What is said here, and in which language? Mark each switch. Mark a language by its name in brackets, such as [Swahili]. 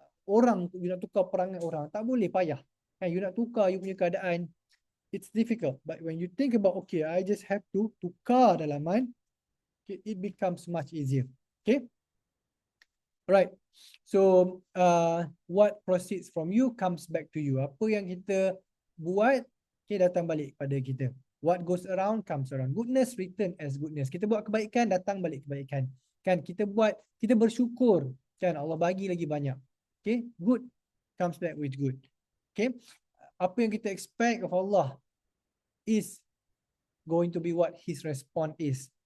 [Malay] Orang, you nak tukar perangai orang, tak boleh, payah. Kan, you nak tukar you punya keadaan, [English] it's difficult. But when you think about, okay, I just have to [Malay] tukar dalaman, [English] okay, it becomes much easier. Okay, right. So what proceeds from you comes back to you. [Malay] Apa yang kita buat, okay, datang balik pada kita. [English] What goes around comes around. Goodness return as goodness. [Malay] Kita buat kebaikan, datang balik kebaikan. Kan, kita bersyukur, kan, Allah bagi lagi banyak. [English] Okay, good comes back with good. Okay, [Malay] apa yang kita [English] expect of Allah is going to be what his response is.